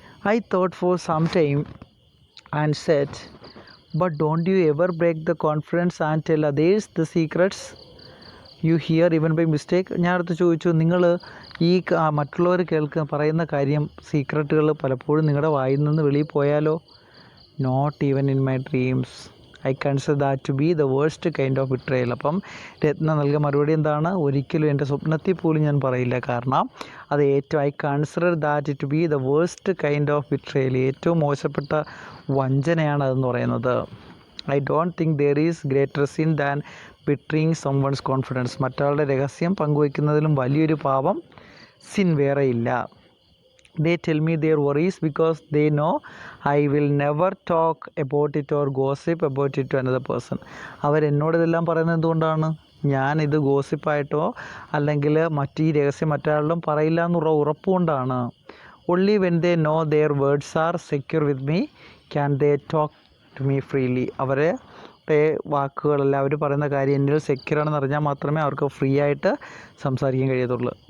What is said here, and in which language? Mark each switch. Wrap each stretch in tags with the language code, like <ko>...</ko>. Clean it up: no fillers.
<en>I thought for some time and said, but don't you ever break the conference and tell others the secrets you hear even by mistake?</en> <ml>ഞാൻ അടുത്ത് ചോദിച്ചു, നിങ്ങൾ ഈ മറ്റുള്ളവർ പറയുന്ന കാര്യം, സീക്രട്ടുകൾ പലപ്പോഴും നിങ്ങളുടെ വായിൽ നിന്ന് വെളിയിൽ പോയാലോ?</ml> <en>Not even in my dreams. I consider that to be the worst kind of betrayal.</en> <ml>അപ്പം രത്ന നൽകിയ മറുപടി എന്താണ്? ഒരിക്കലും എൻ്റെ സ്വപ്നത്തിൽ പോലും ഞാൻ പറയില്ല. കാരണം അത്</ml> <en>I consider that to be the worst kind of betrayal.</en> <ml>ഏറ്റവും മോശപ്പെട്ട വഞ്ചനയാണ് അതെന്ന് പറയുന്നത്.</ml> <en>I don't think there is greater sin than betraying someone's confidence.</en> <ml>മറ്റൊരാളുടെ രഹസ്യം പങ്കുവയ്ക്കുന്നതിലും വലിയൊരു പാപം സിൻ വേറെയില്ല.</ml> <en>They tell me their worries because they know I will never talk about it or gossip about it to another person.</en> <ml>അവരെന്നോട് ഇതെല്ലാം പറയുന്നത് എന്തുകൊണ്ടാണ്? ഞാനിത് ഗോസിപ്പായിട്ടോ അല്ലെങ്കിൽ ഈ രഹസ്യം മറ്റൊരാളിലും പറയില്ല എന്നുള്ള ഉറപ്പുകൊണ്ടാണ്.</ml> <en>Only when they know their words are secure with me can they talk to me freely.</en> <ml>അവരെ വാക്കുകളല്ല അവർ പറയുന്ന കാര്യം എന്നിൽ സെക്യൂറാണെന്ന് അറിഞ്ഞാൽ മാത്രമേ അവർക്ക് ഫ്രീ ആയിട്ട് സംസാരിക്കാൻ കഴിയത്തുള്ളൂ.</ml>